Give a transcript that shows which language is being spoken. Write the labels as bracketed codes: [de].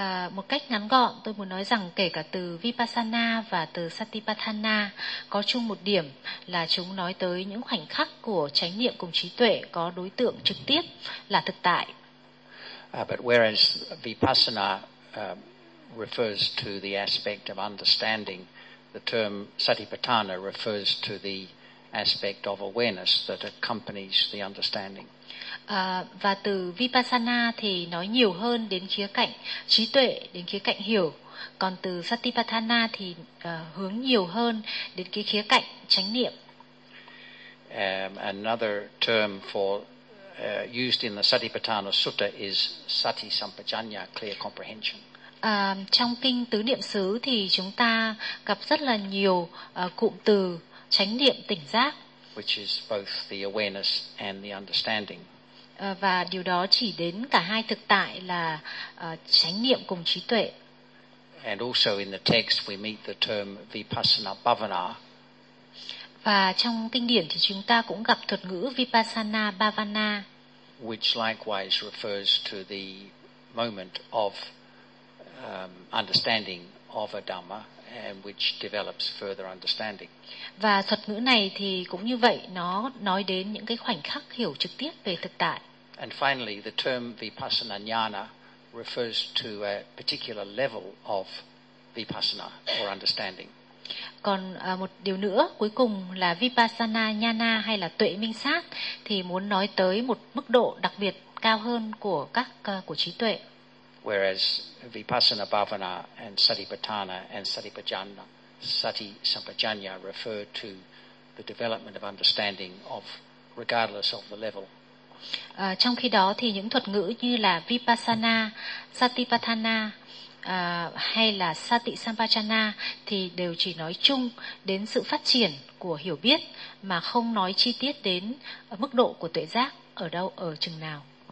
[vi] Một cách ngắn gọn, tôi muốn nói rằng kể cả từ Vipassana và từ Satipatthana có chung một điểm là chúng nói tới những khoảnh khắc của chánh niệm cùng trí tuệ có đối tượng trực tiếp là thực tại. [en] But whereas Vipassana refers to the aspect of understanding, the term Satipatthana refers to the aspect of awareness that accompanies the understanding. [vi] Và từ Vipassana thì nói nhiều hơn đến khía cạnh trí tuệ, đến khía cạnh hiểu. Còn từ Satipatthana thì hướng nhiều hơn đến cái khía cạnh chánh niệm. [en] Another term for used in the Satipatthana Sutta is Sati Sampajanya, clear comprehension. [vi] Trong kinh tứ niệm xứ thì chúng ta gặp rất là nhiều cụm từ chánh niệm tỉnh giác, [en] which is both the awareness and the understanding. [vi] Và điều đó chỉ đến cả hai thực tại là chánh niệm cùng trí tuệ. [en] And also in the text we meet the term vipassana bhavana. [vi] Và trong kinh điển thì chúng ta cũng gặp thuật ngữ vipassana bhavana, [en] which likewise refers to the moment of understanding of a dhamma and which develops further understanding. [vi] Và thuật ngữ này thì cũng như vậy, nó nói đến những cái khoảnh khắc hiểu trực tiếp về thực tại. [en] And finally the term vipassana jnana refers to a particular level of vipassana or understanding. [vi] Còn một điều nữa cuối cùng là vipassana jnana hay là tuệ minh sát thì muốn nói tới một mức độ đặc biệt cao hơn của các của trí tuệ. [en] Whereas vipassana bhavana and satipatthana and satipajjana sati sampajjana refer to the development of understanding of regardless of the level. [vi] Trong khi đó thì những thuật ngữ như là vipassana, satipatthana hay là sati sampajjana thì đều chỉ nói chung đến sự phát triển của hiểu biết mà không nói chi tiết đến mức độ của tuệ giác ở đâu, ở chừng nào.